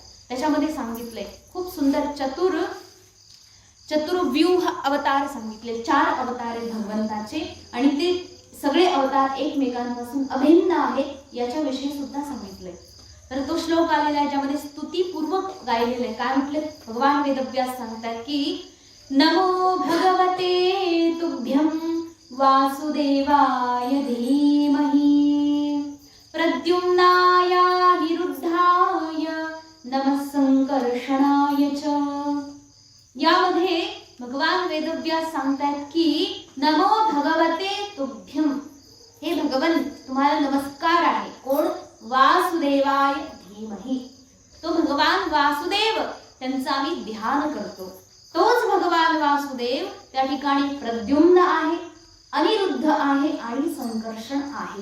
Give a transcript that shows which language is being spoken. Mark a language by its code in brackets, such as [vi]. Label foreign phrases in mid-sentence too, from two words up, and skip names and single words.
[mr] त्याच्यामध्ये सांगितलंय खूप सुंदर चतुर्व्यूह अवतार सांगितले. 4 अवतार आहेत भगवंताचे आणि ते सगळे अवतार एकमेकांपासून अभिन्न आहेत याच्याविषयी सुद्धा सांगितलंय. तर तो श्लोक आलेला आहे ज्यामध्ये स्तुतीपूर्वक गायलेलं आहे. काय म्हटले, भगवान वेदव्यास सांगतात की [sa] नमो भगवते तुभ्यं वासुदेवाय धीमहि प्रद्युम्नाय निरुद्धाय नमः संकर्षणाय च. [mr] यामध्ये भगवान वेदव्यास सांगतात की [sa] नमो भगवते तुभ्यं, [mr] हे भगवन तुम्हाला नमस्कार आहे. कोण, [sa] वासुदेवाय धीमहि, [mr] तो भगवान वासुदेव त्यांचा आम्ही ध्यान करतो. तोच भगवान वासुदेव त्या ठिकाणी प्रद्युम्न आहे, अनिरुद्ध आहे आणि संकर्षण आहे.